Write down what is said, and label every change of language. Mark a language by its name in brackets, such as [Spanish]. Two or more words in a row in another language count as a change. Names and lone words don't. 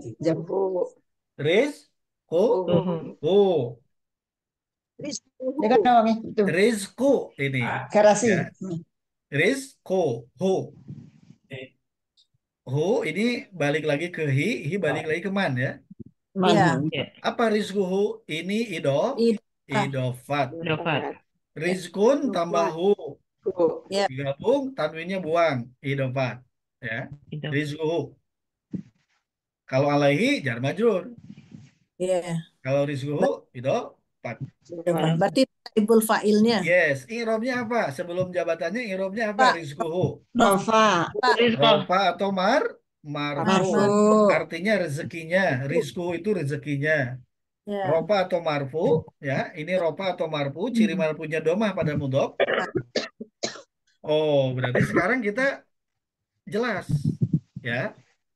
[Indonesian] Rizku ini. Garasi. Ya. Rizku. Hu ini balik lagi ke hi balik lagi ke man ya. Apa rizkuhu? Ini idofat. Rizkun tambah hu. Digabung tanwinnya buang. Idofat. Ya. Rizkuhu. [Arabic] Kalau عليه جار مجرور. [Indonesian] Kalau rizkuhu idofat. Berarti ibul fa'ilnya. Yes, i'rabnya apa? Sebelum jabatannya i'rabnya apa? Rizkuhu. Rofa atau marfu. Artinya rezekinya. Rizku itu rezekinya. Rofa atau marfu, ya. Ini rofa atau marfu, ciri marfunya domah pada mudhof. Oh, berarti sekarang kita jelas, ya.